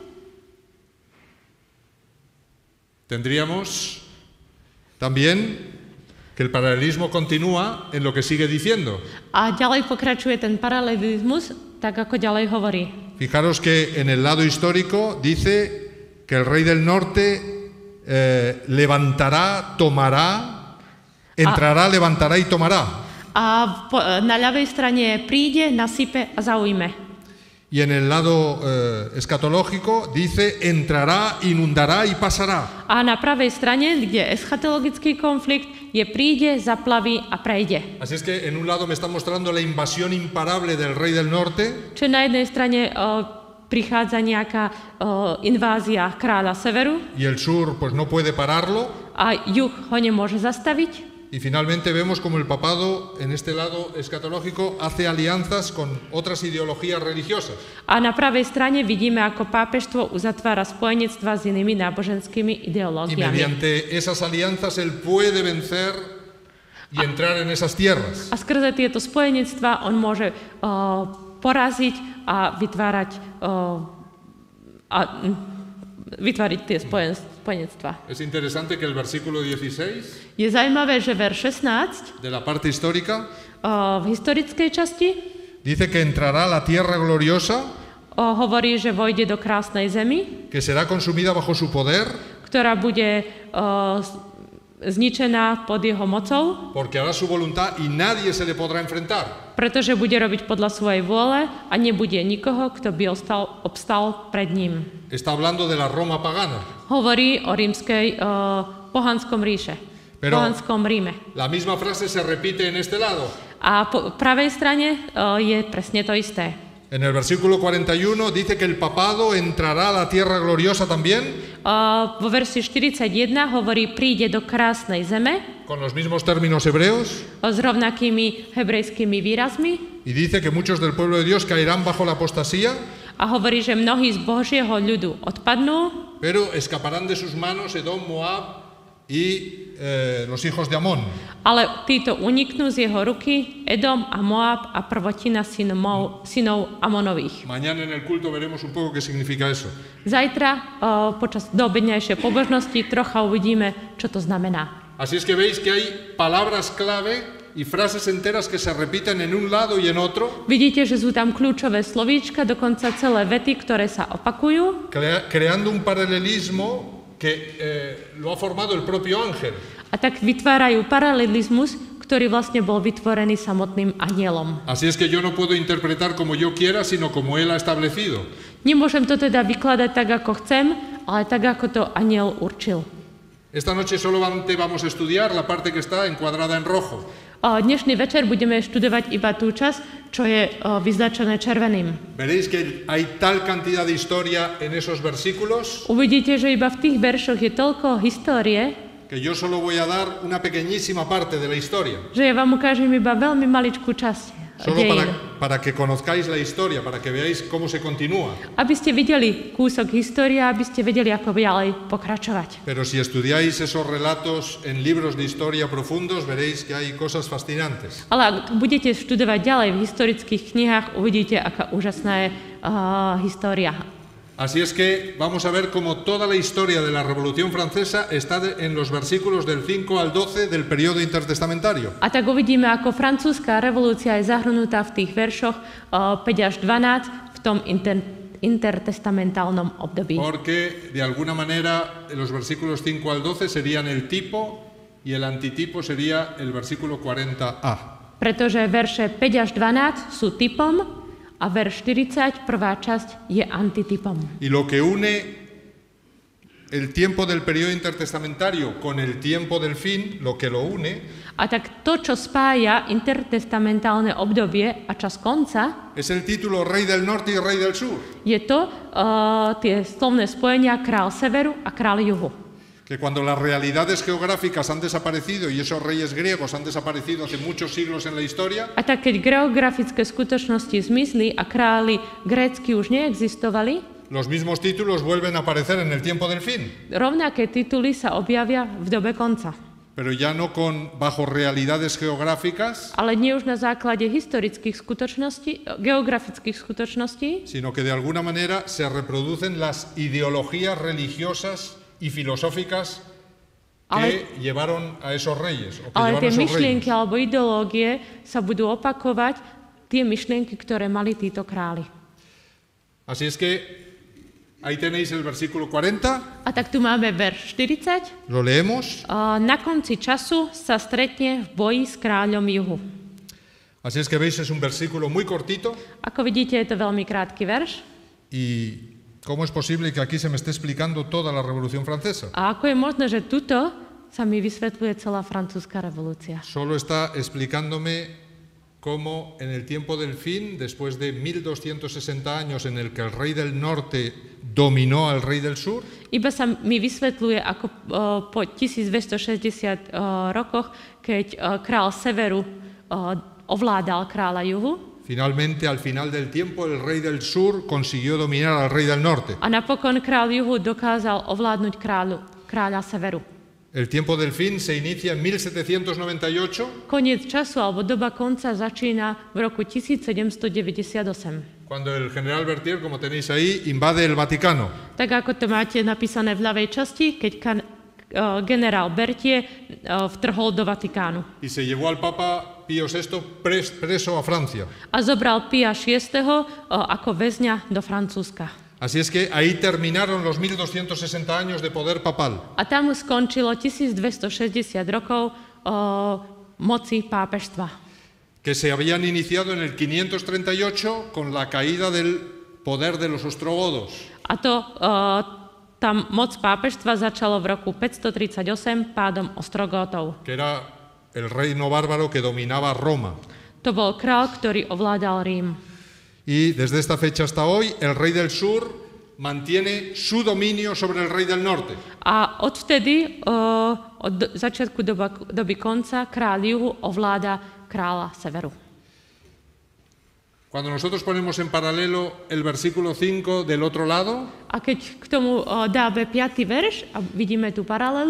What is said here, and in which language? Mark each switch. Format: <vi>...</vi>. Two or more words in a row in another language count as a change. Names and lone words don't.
<es>tendríamos también que el paralelismo continúa en lo que sigue diciendo.</es> <sk>a ďalej pokračuje ten paralelizmus, tak ako ďalej hovorí.</sk> <es>Fijaros que en el lado histórico dice que el rey del norte levantará, tomará, entrará, levantará y tomará.</es> <sk>A na ľavej strane príde, nasype a zaujme.</sk> <es>Y en el lado escatológico dice entrará, inundará y pasará.</es> <sk>A na pravej strane, kde je eschatologický konflikt, je príde, zaplaví a prejde.</sk> <es>Así es que en un lado me está mostrando la invasión imparable del rey del norte.</es> <sk>Čiže na jednej strane prichádza nejaká invázia kráľa severu</sk> <es>Y el sur pues no puede pararlo.</es> <sk>a juh ho nemôže zastaviť.</sk> <es>Y finalmente vemos como el papado en este lado escatológico hace alianzas con otras ideologías religiosas.</es> <sk>A na pravej strane vidíme, ako pápežstvo uzatvára spojenectva s inými náboženskými</sk> <es>Y</es> <sk>ideológiami.</sk> <es>mediante esas alianzas él puede vencer y entrar en esas tierras.</es> <sk>A skrze tieto spojenectva on môže poraziť a vytvoriť tie spojenectva.</sk> <es>Es interesante que el versículo 16</es> <sk>Je zaujímavé, že verš 16</sk> <es>de la parte histórica</es> <sk>v historickej časti</sk> <es>dice que entrará a la tierra gloriosa,</es> <sk>hovorí, že vojde do krásnej zemi,</sk> <es>que será consumida bajo su poder,</es> <sk>ktorá bude zničená pod jeho mocou,</sk> <es>porque hará su voluntad y nadie se le podrá enfrentar.</es> <sk>pretože bude robiť podľa svojej vôle a nebude nikoho, kto by obstal pred ním.</sk> <es>Está hablando de la Roma pagana.</es> <sk>Hovorí o rímskej pohanskom ríše, pohanskom Ríme.</sk> <es>La misma frase se repite en este lado.</es> <sk>A po pravej strane je presne to isté.</sk> <es>En el versículo 41 dice que el papado entrará a la tierra gloriosa también,</es> <sk>Vo verši 41 hovorí, príde do krásnej zeme</sk> <es>con los mismos términos hebreos,</es> <sk>s rovnakými hebrejskými výrazmi</sk> <es>y dice que muchos del pueblo de Dios caerán bajo la apostasía,</es> <sk>a hovorí, že mnohí z Božieho ľudu odpadnú,</sk> <es>pero escaparán de sus manos Edom, Moab y los hijos de Amón.</es> <sk>ale títo uniknú z jeho ruky, Edom a Moab a prvotina synov Amonových.</sk> <es>Mañana en el culto veremos un poco qué significa eso.</es> <sk>Zajtra počas doobedňajšej pobožnosti trocha uvidíme, čo to znamená.</sk> <es>Así es que veis que hay palabras clave y frases enteras que se repiten en un lado y en otro,</es> <sk>Vidíte, že sú tam kľúčové slovíčka, dokonca celé vety, ktoré sa opakujú</sk> <es>creando un paralelismo que lo ha formado el propio ángel.</es> <sk>a tak vytvárajú paralelizmus, ktorý vlastne bol vytvorený samotným anielom.</sk> <es>Así es que yo no puedo interpretar como yo quiera, sino como él ha establecido.</es> <sk>Nemôžem to teda vykladať tak, ako chcem, ale tak, ako to aniel určil.</sk> <es>Esta noche solamente vamos a estudiar la parte que está encuadrada en rojo.</es> <sk>Dnešný večer budeme študovať iba tú časť, čo je vyznačené červeným.</sk> <es>Veréis que hay tal cantidad de historia en esos versículos</es> <sk>Uvidíte, že iba v tých veršoch je toľko histórie,</sk> <es>que yo solo voy a dar una pequeñísima parte de la historia.</es> <sk>že ja vám ukážem iba veľmi maličkú časť</sk> <es>Solo</es> <sk>dejín.</sk> <es>para que conozcáis la historia, para que veáis cómo se continúa.</es> <sk>Aby ste videli kúsok histórie, aby ste vedeli, ako ďalej pokračovať.</sk> <es>Pero si estudiáis esos relatos en libros de historia profundos, veréis que hay cosas fascinantes.</es> <sk>Ale ak budete študovať ďalej v historických knihách, uvidíte, aká úžasná je história.</sk> <es>Así es que vamos a ver cómo toda la historia de la Revolución Francesa está en los versículos del 5 al 12 del periodo intertestamentario.</es> <sk>A tak uvidíme, ako francúzska revolúcia je zahrnutá v tých veršoch 5 až 12 v tom intertestamentálnom období.</sk> <es>Porque de alguna manera los versículos 5 al 12 serían el tipo y el antitipo sería el versículo 40a.</es> <sk>Pretože verše 5 až 12 sú typom a verš 40, prvá časť, je antitypom.</sk> <es>Y lo que une el tiempo del periodo intertestamentario con el tiempo del fin, lo que lo une,</es> <sk>A tak to, čo spája intertestamentálne obdobie a čas konca,</sk> <es>es el título Rey del Norte y Rey del Sur.</es> <sk>je to tie slovné spojenia král severu a král juhu.</sk> <es>Que cuando las realidades geográficas han desaparecido y esos reyes griegos han desaparecido hace muchos siglos en la historia,</es> <sk>A tak keď geografické skutočnosti zmizli a králi grécky už neexistovali,</sk> <es>los mismos títulos vuelven a aparecer en el tiempo del fin,</es> <sk>rovnaké tituly sa objavia v dobe konca.</sk> <es>pero ya no bajo realidades geográficas,</es> <sk>Ale nie už na základe historických skutočností, geografických skutočností,</sk> <es>sino que de alguna manera se reproducen las ideologías religiosas y filosóficas que llevaron a esos reyes. O que</es> <sk>ale</sk> <es>llevaron</es> <sk>tie</sk> <es>a esos</es> <sk>myšlienky</sk> <es>reyes.</es> <sk>alebo ideológie sa budú opakovať, tie myšlienky, ktoré mali títo králi.</sk> <es>Así es que ahí tenéis el versículo 40,</es> <sk>A tak tu máme verš 40.</sk> <es>lo leemos.</es> <sk>Na konci času sa stretne v boji s kráľom juhu.</sk> <es>Así es que veis, es un versículo muy cortito.</es> <sk>Ako vidíte, je to veľmi krátky verš.</sk> <es>¿Y cómo es posible que aquí se me esté explicando toda la Revolución Francesa?</es> <sk>A ako je možné, že tuto sa mi vysvetľuje celá francúzska revolúcia?</sk> <es>Solo está explicándome cómo en el tiempo del fin, después de 1260 años en el que el rey del norte dominó al rey del sur,</es> <sk>Iba sa mi vysvetľuje, ako po 1260 rokoch, keď král severu ovládal kráľa juhu,</sk> <es>finalmente al final del tiempo el rey del sur consiguió dominar al rey del norte.</es> <sk>a napokon král juhu dokázal ovládnuť kráľa severu.</sk> <es>El tiempo del fin se inicia en 1798,</es> <sk>Koniec času alebo doba konca začína v roku 1798.</sk> <es>cuando el general Berthier, como tenéis ahí, invade el Vaticano.</es> <sk>Tak ako to máte napísané v ľavej časti, keď generál Berthier vtrhol do Vatikánu.</sk> <es>Y se llevó al Papa Pío VI preso a Francia.</es> <sk>A zobral Pia VI. Ako väzňa do Francúzska.</sk> <es>Así es que ahí terminaron los 1260 años de poder papal.</es> <sk>A tam skončilo 1260 rokov moci pápežstva.</sk> <es>Que se habían iniciado en el 538 con la caída del poder de los ostrogodos.</es> <sk>A to tam moc pápežstva začalo v roku 538 pádom Ostrogótov.</sk> <es>Que era el reino bárbaro que dominaba Roma.</es> <sk>To bol král, ktorý ovládal Rím.</sk> <es>Y desde esta fecha hasta hoy, el rey del sur mantiene su dominio sobre el rey del norte.</es> <sk>A odvtedy, od začiatku doby konca, kráľ juhu ovláda kráľa severu.</sk> <es>Cuando nosotros ponemos en paralelo el versículo 5 del otro lado,</es> <sk>A keď k tomu dáme 5. verš a vidíme tú paralelu,</sk>